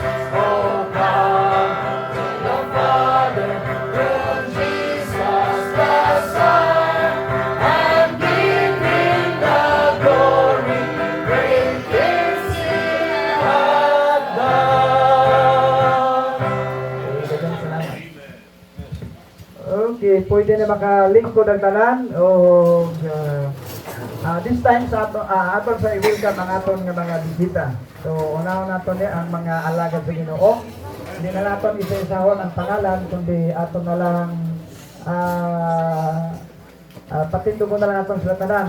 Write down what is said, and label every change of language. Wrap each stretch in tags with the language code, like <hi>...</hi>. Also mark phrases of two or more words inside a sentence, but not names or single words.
<en>Oh, come to the Father through Jesus the Son, and give Him the glory. Great things He hath done.</en> <hil>Okay, pwede na makalingkod ang tanan o</hil> <en>this time</en> <hil>sa aton sa i-welcome ang aton nga mga bisita. So unahon naton ni ang mga alagad sa Ginoo. Hindi na naton isa-isahon ang pangalan kundi aton na lang patindugon na lang aton sila tanan.</hil>